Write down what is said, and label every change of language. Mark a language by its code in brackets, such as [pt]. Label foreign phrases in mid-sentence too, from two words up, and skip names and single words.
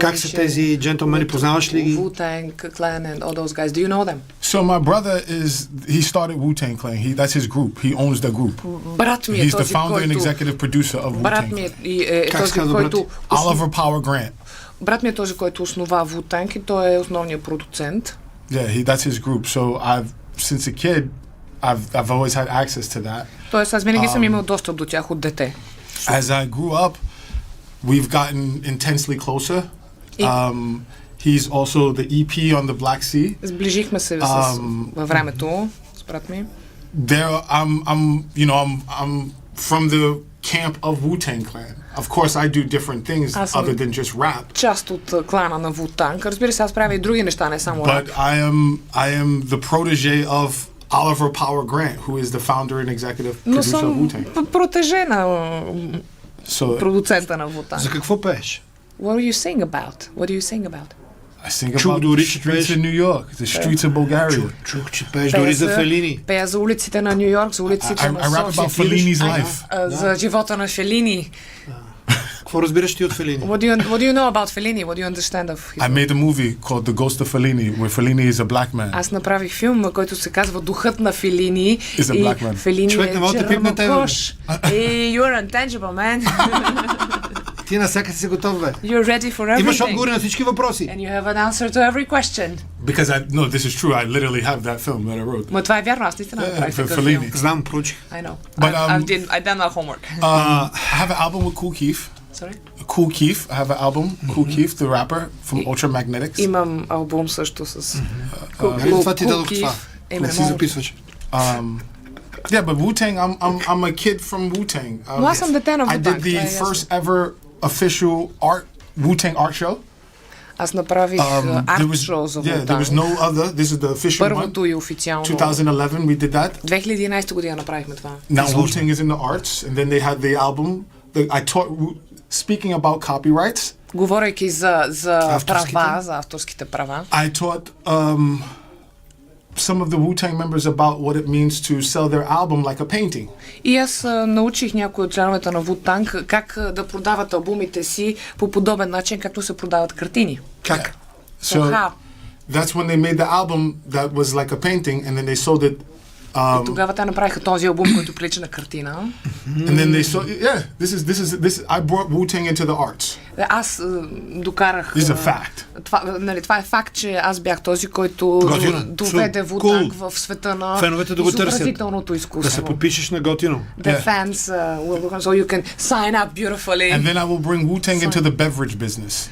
[bg] Как са тези джентълмени, познаваш ли ги? [en] Wu-Tang Clan and all those guys. Do you know them? So my brother he started Wu-Tang Clan. That's his group. He owns the group. [bg] Брат ми е [en] He's the [bg] този, [en] founder and [bg] който... [en] executive producer of [bg] Брат ми [en] Wu-Tang. [bg] е Как този, се казва който... Oliver Power Grant. Брат ми е този, който основа Wu-Tang и той е основният продуцент. [en] Yeah, that's his group. So since a kid, I've always had access to that. Тоест аз винаги съм имал достъп до тях от дете. As I grew up, we've gotten intensely closer. He's also the EP on the Black Sea. [bg] Сближихме се във времето с брат ми. [en] I'm from the camp of Wu-Tang Clan. Of course, I do different things other than just rap. [bg] Част от клана на Wu-Tang. Разбира се, аз правя и други неща, не само рап. [en] But I am the protege of Oliver Power Grant, who is the founder and executive [bg] Но [en] producer of [bg] съм [en] Wu-Tang. [bg] протеже на продуцента на За Wu-Tang. какво пееш? [en] What are you saying about? What are you saying about? I sing [bg] Чух [en] about [bg] дори, [en] the [bg] че [en] streets [bg] пееш. [en] of New York, the streets of Bulgaria. [bg] Чух, че пееш дори за Фелини. Пея за улиците на Ню Йорк, за улиците на [en] I rap about [bg] София. [en] Fellini's life. [bg] За живота на Фелини. Какво разбираш ти от Фелини? [en] What do you know about Fellini? What do you understand of his I made a movie called The Ghost of Fellini, where Fellini is a black man. [bg] Аз направих филм, който се казва Духът на Фелини. [en] Is a black man. [bg] Фелини Човек, не мога да те пипне тебе, бе. чернокож. [en] You're intangible, man. [bg] Ти насякъде си готов, бе. [en] You're ready for everything. [bg] Имаш отговори на всички въпроси. [en] And you have an answer to every question. Because no, this is true. I literally have that film that I wrote. [bg] Ма това е вярно, аз наистина направих [en] for такъв Fellini. [bg] филм. Знам, проучих. [en] I know. But, I done my homework. I have an album with Kool Keith. Sorry? Kool Keith. I have an album. Kool Keith, the rapper from Ultramagnetics. [bg] Имам албум също с Нали това ти дадох това? Не си записваш. [en] Yeah, but Wu-Tang, I'm a kid from Wu-Tang. [bg] Но аз съм дете на [en] I did [bg] Wu-Tang. [en] the first ever official Wu-Tang art show. [bg] Аз направих арт шоу за [en] Yeah, there was [bg] Wu-Tang. [en] no other. This is the official one. [bg] Първото и официално. [en] 2011 we did that. [bg] 2011 година направихме това. [en] Now Wu-Tang is in the arts, and then they had the album. I taught, speaking about copyrights, [bg] Говорейки за Авторските? права, за авторските права. [en] I taught some of the Wu-Tang members about what it means to sell their album like a painting. [bg] И аз научих някои от членовете на Wu-Tang как да продават албумите си по подобен начин, както се продават картини. Как? [en] So how? That's when they made the album that was like a painting, and then they sold it. [bg] И тогава те направиха този албум, който прилича на картина. [en] And then they sold. Yeah, this. I brought Wu-Tang into the arts. [bg] Аз докарах... [en] This is a fact. [bg] Това е факт, че аз бях този, който Готино. доведе Wu-Tang в света на Феновете да го търсят. изобразителното изкуство. Да се подпишеш на готино. [en] The fans will look, so you can sign up beautifully And then I will bring Wu-Tang into the beverage business.